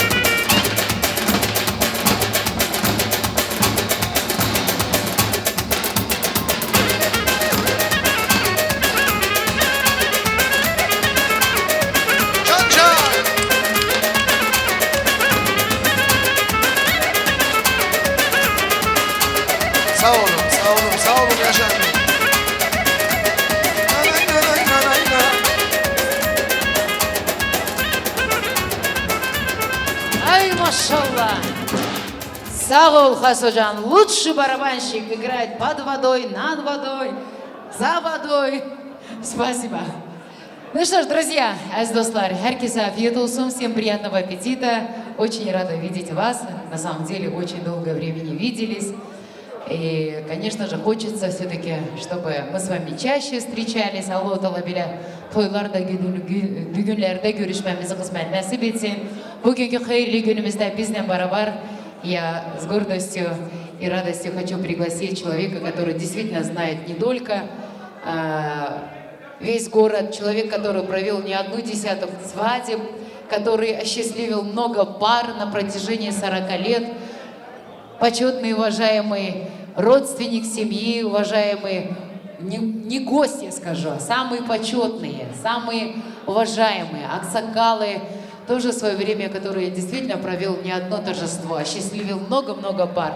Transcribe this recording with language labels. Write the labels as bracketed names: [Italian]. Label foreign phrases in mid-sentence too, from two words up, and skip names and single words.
[Turkish] Can can. Sağ olun, sağ olun, sağ olun Yaşar Bey. Nanay, nanay, nanay, nanay. [Russian] Ай, машаллах! [Turkish] Сагол Хасоджан, [Russian] лучший барабанщик, играет под водой, над водой, за водой. Спасибо. Ну что ж, друзья, Аздослар, [Turkish] herkese afiyet olsun, [Russian] всем приятного аппетита. Очень рада видеть вас. На самом деле, очень долгое время не виделись. И, конечно же, хочется все-таки, чтобы мы с вами чаще встречались. [Turkish] Allah Teala bile toylarda, düğünlerde görüşmemizi kısmet nasip etsin. Bugünkü hayırlı günümüzde bizle beraber [Russian] я с гордостью и радостью хочу пригласить человека, который действительно знает не только весь город, человек, который провел не одну десяток свадеб, который осчастливил много пар на протяжении 40 лет, почетный и уважаемый родственник семьи, уважаемый, не гости, скажу, а самые почетные, самые уважаемые, аксакалы тоже свое время, которое действительно провел не одно торжество, осчастливил много-много пар.